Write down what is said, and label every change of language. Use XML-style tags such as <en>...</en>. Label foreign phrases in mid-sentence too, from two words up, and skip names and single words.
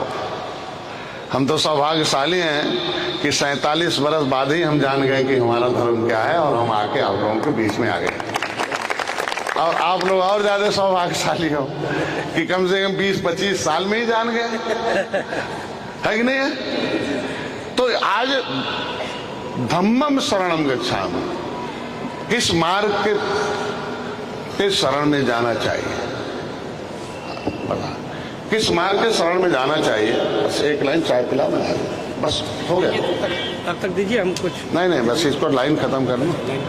<hi>हम तो सौभाग्यशाली हैं कि 47 बरस बाद ही हम जान गए कि हमारा धर्म क्या है, और हम आके आप लोगों के बीच में आ गए। और आप लोग और ज्यादा सौभाग्यशाली हो कि कम से कम 20-25 साल में ही जान गए, है कि नहीं है? तो आज</hi> <pi>धम्मम शरणम गच्छामि,</pi> <hi>किस मार्ग के शरण में जाना चाहिए? बता, किस मार्ग के शरण में जाना चाहिए? बस एक लाइन चाय पिला, मैं बस हो गया। तब तक दीजिए हम कुछ। नहीं, बस इसको लाइन खत्म कर लो।</hi>